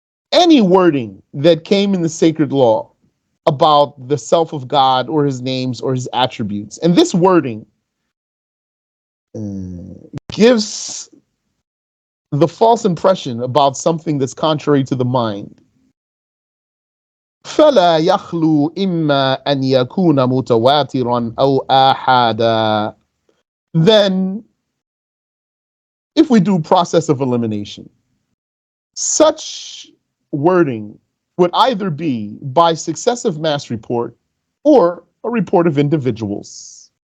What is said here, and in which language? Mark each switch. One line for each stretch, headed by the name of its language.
English: Any wording that came in the sacred law about the self of God or his names or his attributes, and this wording gives the false impression about something that's contrary to the mind.
Arabic: فلا يخلو إما أن يكون متواترا أو آحادا.
English: Then, if we do process of elimination, such wording would either be by successive mass report or a report of individuals.